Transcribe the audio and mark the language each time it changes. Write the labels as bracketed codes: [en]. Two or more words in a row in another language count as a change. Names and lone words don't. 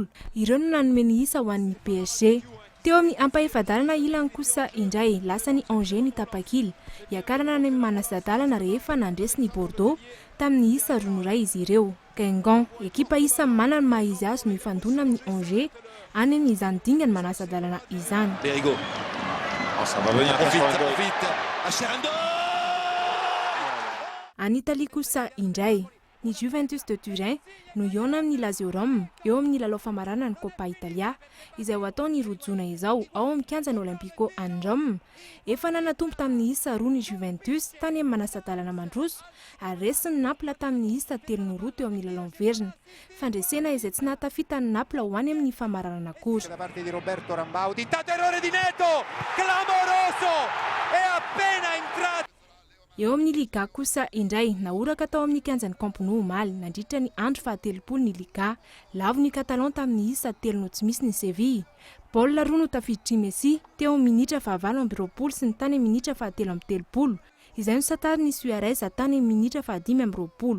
[mg] Ireo no nanome ny isa ho an'ny PSG. Teo amin'ny ampaefadalana ilany kosa indray lasa ny Angers ny tapakila. Iakarana ny manasadalana rehefa nandresy ny Bordeaux tamin'ny isa 2-0 izy ireo. Guingamp, ekipa isa manana maha izy azy no ifandona amin'ny Angers any amin'izany dingany manasadalana izany. Perigo. [fr] Oh, ça va venir vite. [mg] Any Italie kosa indray. Ny Juventus de Turin no iona amin'ny Lazio Rome eo amin'ny lalao famarana ny Coppa Italia izay ho ataony roajona izao ao amin'ny kianjany Olympico any Rome. Efa nanatompo tamin'ny isa 2 ny Juventus tany amin'ny manasadalana mandroso ary resy ny Naples tamin'ny isa 3-2 teo amin'ny lalao verina. Fandresena izay tsy nahatafita ny Naples ho any amin'ny famaranana kosa. [it] Da parte di Roberto Rambau, tentato errore di Neto, clamoroso, è appena entrato. [mg] eo amin'ny liga kosa indray naoraka tao amin'ny kianjany Camp Nou omaly nandritra ny andro faha-telopolo ny liga lavo ny Catalan tamin'ny isa 3 tsy misy ny Seville. Baolina roa no tafiditry Messi teo amin'ny minitra faha-20 sy ny tany amin'ny minitra faha-13 izay no satary ny Suarez tany amin'ny minitra faha-15.